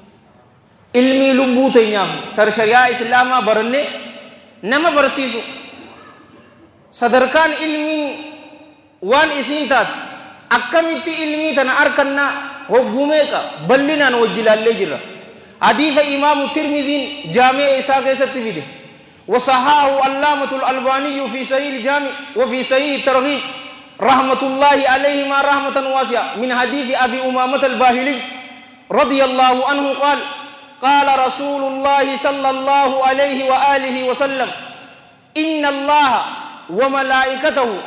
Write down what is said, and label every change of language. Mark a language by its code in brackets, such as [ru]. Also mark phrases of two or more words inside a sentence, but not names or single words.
[om] ilmii lubbuu teenyaaf tar shari'aa islaamaa barannee nama barsiisu. sadarkaan ilmiin waan isiin taate akkamitti ilmii tana arkannaa hoggumeeqa bal'inaan wajji ilaallee jirra. hadiisa imaamu tirmiziin jaami'a isaa keessatti fide [ar] وصححه علامة الألباني في صحيح الجامع وفي صحيح الترغيب رحمة الله عليهما رحمة واسعة من حديث أبي أمامة الباهلي رضي الله عنه قال قال رسول الله صلى الله عليه وآله وسلم إن الله وملائكته